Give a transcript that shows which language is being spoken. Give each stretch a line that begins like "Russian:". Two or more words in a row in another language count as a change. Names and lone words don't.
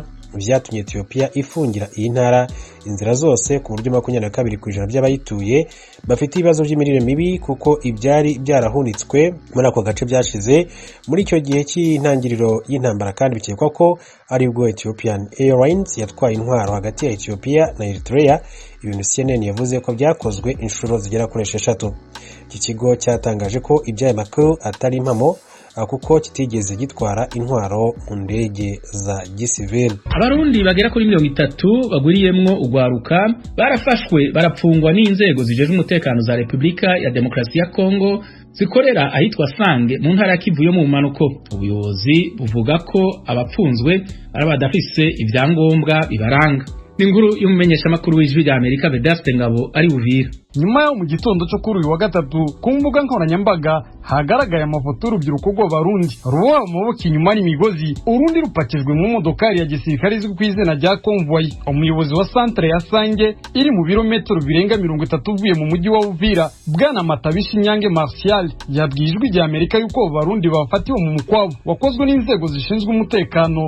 Kinyarwanda: Byatumye Ethiopia ifungira iyi ntara inzira zose ku buryo 22% by'abayituye bafite ibibazo by'imirire mibi kuko ibyari byarahunitswe muri ako gace byashize muri icyo gihe cy'intangiriro y'intambara. Kandi bikekwa ko aribwo Ethiopian Airlines yatwaye intwaro hagati ya Ethiopia na Eritrea. Ibintu CNN yavuze ko byakozwe inshuro zigera kuri 6. Iki kigo cyatangaje ko iby'aya makuru atari impamo kuko kitigeze gitwara intwaro mu ndege za gisivili.
Rundi: Abarundi bagera kuri 30 baguriyemwo ugwaruka barafashwe barapfungwa n'inzego zijeje umutekano za Republika ya Demokarasi ya Kongo zikorera ahitwa Sange mu ntara ya Kivu yo mu manuko. Ubuyobozi buvuga ko abapfunzwe arabadafise ivyangombwa bibaranga. Ninguru y'umumenyesha makuru w'ijwi rya Amerika Vedaste Ngabo ari Uvira. Nyuma yo mu gitondo cyo kuri uyu wa gatatu ku mbuga nkoranyambaga hagaragaye amafoto y'urubyiruko rw'Abarundi ruboha amaboko inyuma n'imigozi, urundi rupakijwe mu modokari ya gisirikare izwi ku izina rya Convoy. Umuyobozi wa centre ya Sange iri mu birometero birenga 30 uvuye mu mujyi wa Uvira, Bwana Matabishi Nyange Martial, yabwiye ijwi rya Amerika yuko Abarundi bafatiwe mu mukwabo wakozwe n'inzego zishinzwe umutekano.